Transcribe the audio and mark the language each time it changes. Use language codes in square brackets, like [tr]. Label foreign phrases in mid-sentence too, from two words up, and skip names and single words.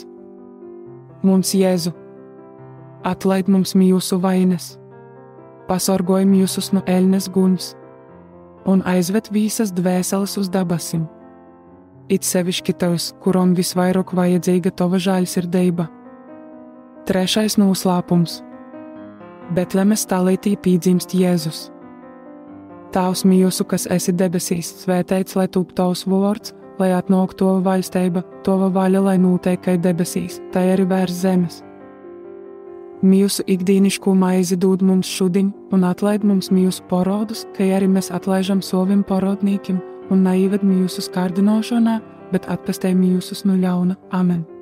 [ltg] Mums Jēzu, atlaid mums mūsu vainas, pasargoj mūsus no ēļnes guņs un aizved visas dvēseles uz dabasim. It sevišķi tos, kuram visvairāk vajadzīga tava žēlsirdība. Trešais noslēpums. Betlemes stālītī pīdzimst Jēzus. Tavs mūsu, kas esi debesīs, svētīts lai top tavs vārds, lai atnāk tova vaļstība, tova vaļa, lai notiek kā debesīs, tā arī virs zemes. Mūsu ikdienišķo maizi dod mums šodien, un atlaid mums mūsu parodus, kā arī mēs atlaižam saviem parodnīkiem, un neieved mūsu kārdinošanā, bet atpestē mūsus no ļauna. Amen.